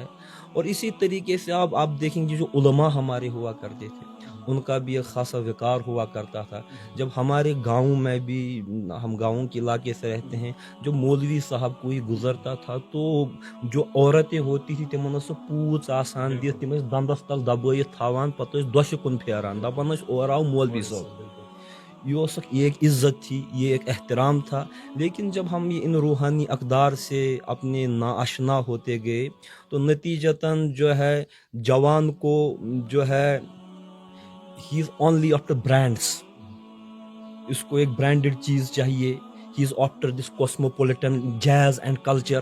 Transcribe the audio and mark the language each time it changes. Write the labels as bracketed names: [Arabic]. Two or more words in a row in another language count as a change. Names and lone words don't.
[Urdu] اور اسی طریقے سے آپ دیکھیں گے جو علماء ہمارے ہوا کرتے تھے, ان کا بھی ایک خاصا وقار ہوا کرتا تھا. جب ہمارے گاؤں میں بھی, ہم گاؤں کے علاقے سے رہتے ہیں, جو مولوی صاحب کوئی گزرتا تھا تو جو عورتیں ہوتی تھی [Kashmiri] تمن سو پوچھ آسان دِتھ, تم دندس تل دبٲیِتھ تھاوان, پتہٕ ٲسۍ دۄشہِ کُن پھیران, دپان ٲسۍ اور آو مولوی صٲب. [Urdu] یہ ایک عزت تھی, یہ ایک احترام تھا. لیکن جب ہم ان روحانی اقدار سے اپنے ناآشنا ہوتے گئے تو نتیجتاً جو ہے جوان کو جو ہے [English] he is only after brands, [Urdu] اس کو ایک برانڈڈ چیز چاہیے, [English] he is after this cosmopolitan jeez and culture.